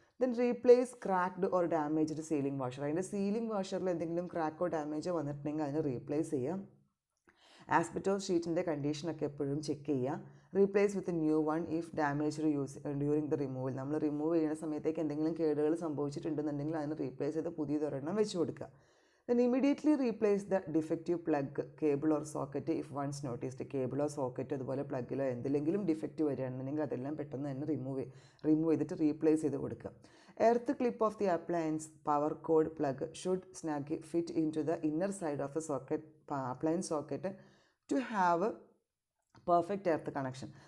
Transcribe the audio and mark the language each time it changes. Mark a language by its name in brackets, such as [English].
[English] Then replace cracked or damaged sealing washer. [Malayalam] അതിൻ്റെ ceiling വാഷറിൽ എന്തെങ്കിലും ക്രാക്കോ ഡാമേജോ വന്നിട്ടുണ്ടെങ്കിൽ അതിനെ റീപ്ലേസ് ചെയ്യാം. ആസ്പെറ്റോസ് ഷീറ്റിൻ്റെ കണ്ടീഷനൊക്കെ എപ്പോഴും ചെക്ക് ചെയ്യുക. [English] Replace with new one if damaged use during the removal. [Malayalam] നമ്മൾ റിമൂവ് ചെയ്യുന്ന സമയത്തേക്ക് എന്തെങ്കിലും കേടുകൾ സംഭവിച്ചിട്ടുണ്ടെന്നുണ്ടെങ്കിൽ അതിന് റീപ്ലേസ് ചെയ്ത് പുതിയതൊരെണ്ണം വെച്ച് കൊടുക്കുക. [English] Then immediately replace the defective plug, cable or socket if once noticed. [Malayalam] കേബിളോ സോക്കറ്റോ അതുപോലെ പ്ലഗിലോ എന്തെങ്കിലും ഡിഫക്റ്റ് വരികയാണെന്നുണ്ടെങ്കിൽ അതെല്ലാം പെട്ടെന്ന് തന്നെ റിമൂവ് ചെയ്തിട്ട് റീപ്ലേസ് ചെയ്ത് കൊടുക്കുക. [English] Earth clip of the appliance power cord plug should snug fit into the inner side of the socket appliance socket to have perfect earth connection.